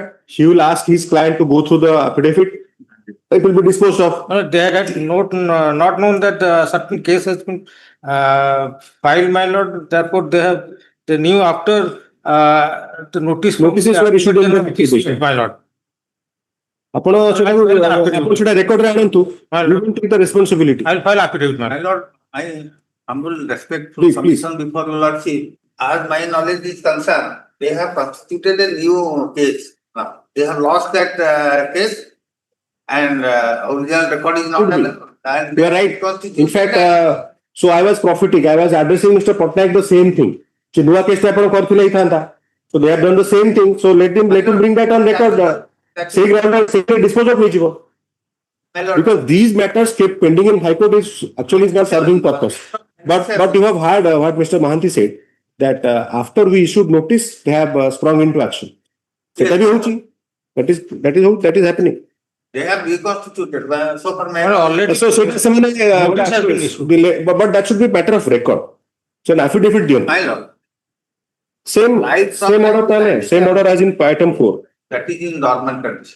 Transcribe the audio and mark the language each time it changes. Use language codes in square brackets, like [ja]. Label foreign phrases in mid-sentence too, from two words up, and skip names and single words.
[en] He will ask his client to go through the affidavit. It will be disposed of. They had not known that certain case has been filed, my lord. Therefore, they knew after the Notices were issued in the petition. my lord. [or] ଆପଣ ସେଟା ରେକର୍ଡରେ ଆଣନ୍ତୁ. [en] You will take the responsibility. I will file affidavit, my My lord. lord, I humble respectful Please, submission before your lordship. As my knowledge is concerned, they have constituted a new case. Now, they have lost that case and original record is not Could be. available. And You are right. constituted In fact, so I was prophetic. I was addressing Mr. Patnaik the same thing. So [or] ନୂଆ କେସ୍ ଟା ଆପଣ କରିଥିଲେ ହେଇଥାନ୍ତା. [en] So they have done the same thing. So let him bring that on record. [or] ସେଇ ଗ୍ରାଉଣ୍ଡରେ [en] dispose of [or] ହେଇଯିବ. [en] My lord, Because these matters kept pending in High Court is actually not serving purpose. But you have heard what Mr. Mahanti said that after we issued notice, they have sprung into action. [or] ସେଟା ବି ହଉଛି. [en] That is happening. they have reconstituted. So for my Already [or] So ସେମାନେ [en] Notice has been issued. but that should be matter of record. So an affidavit diyon. my lord, Same order tale. Same order as in item 4. that is in dormant condition.